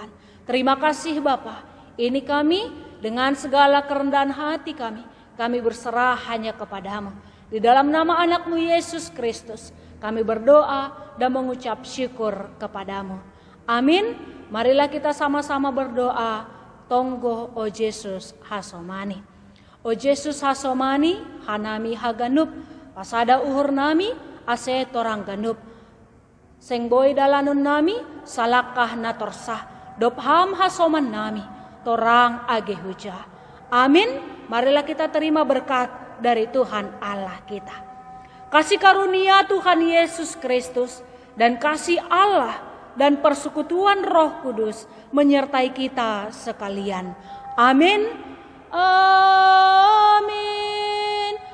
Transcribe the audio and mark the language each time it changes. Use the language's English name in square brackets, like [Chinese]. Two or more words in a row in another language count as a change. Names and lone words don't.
[Indonesian] Terima kasih Bapa, ini kami dengan segala kerendahan hati kami berserah hanya kepadamu. Di dalam nama anak-Mu Yesus Kristus, kami berdoa dan mengucap syukur kepadamu. Amin. Marilah kita sama-sama berdoa. [Batak Simalungun] Tonggo o Yesus hasomani. O Yesus hasomani hanami haganup. Pasada uhur nami ase torang ganup. Sengboy dalanun nami salakah natorsah. Dopham hasoman nami torang age huja. [Indonesian] Amin. Marilah kita terima berkat dari Tuhan Allah kita. Kasih karunia Tuhan Yesus Kristus dan kasih Allah dan persekutuan Roh Kudus menyertai kita sekalian. Amin. Amin.